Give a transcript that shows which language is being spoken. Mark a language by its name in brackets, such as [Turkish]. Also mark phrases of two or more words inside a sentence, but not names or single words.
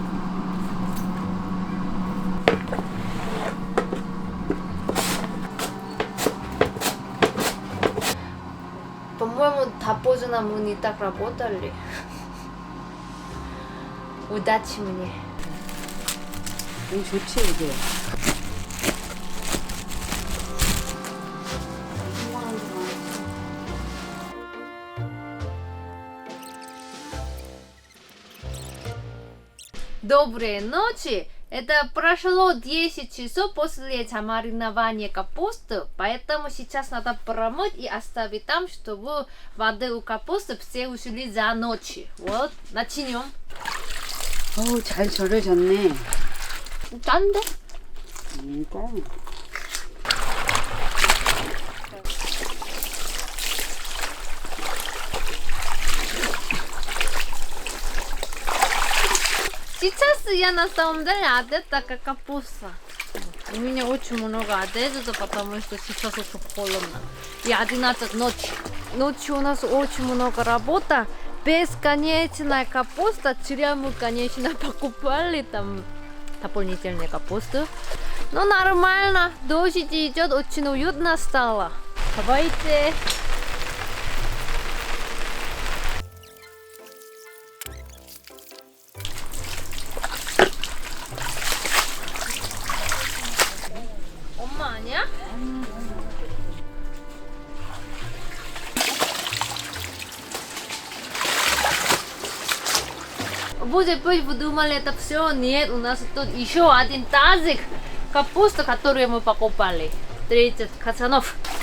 [Russian] По-моему, до поздно мы не так работали. удачи мне. [Korean] 이거 좋지 이게. [Russian] Доброй ночи! Это прошло 10 часов после замаринования капусты, поэтому сейчас надо промыть и оставить там, чтобы воды у капусты все ушли за ночь. Вот, начнем. [Korean] 어우 잘 절여졌네. 짠데? 그러니까. [Russian] Сейчас я на самом деле одета как капуста. У меня очень много одежды, потому что сейчас очень холодно. И 11 ночи. Ночью у нас очень много работы. Бесконечная капуста. Вчера мы, конечно, покупали там дополнительную капусту. Но нормально. Дождь идет, очень уютно стало. Давайте. [Korean] 엄마 아니야? [Russian] Может быть, вы думали, это все? Нет, у нас тут еще один тазик капуста, которую мы покупали. 30 качанов.